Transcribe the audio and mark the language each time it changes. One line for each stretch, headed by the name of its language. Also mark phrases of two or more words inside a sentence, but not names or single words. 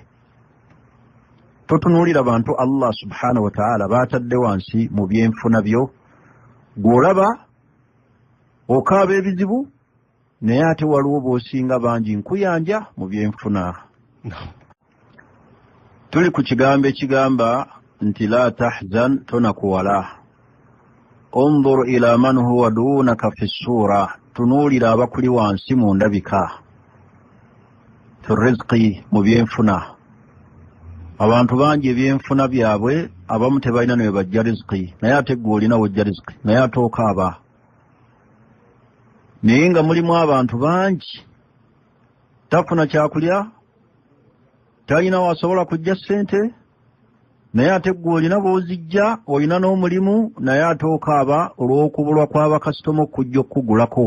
Ganda: Totunuulira bantu Allah
Arabic: سبحانه وتعالى
Ganda: baatadde wansi mu byenfuna byo. Gw'olaba okaaba ebizibu, naye ate waliwo b'osinga bangi nkuyanja mu byenfuna. Tuli ku kigambo ekigamba nti
Arabic: لا تحزن,
Ganda: tonakuwala.
Arabic: انظر إلى من هو دونك في الصورة,
Ganda: tunuulira abakuli wansi mu ndabika,
Arabic: في الرزق,
Ganda: mu byenfuna. Abantu bangi ebyenfuna byabwe, abamu tebalina ne bajja rizqi, naye ate gwe olina wojja rizqi, naye ate okaaba. Naye nga mulimu abantu bangi tafuna kyakulya, talina wasobola kujja ssente, naye ate gwe olina b'ozijja, olina n'omulimu, naye ate okaaba olw'okubulwa kw'abakasitoma okujja okugulako.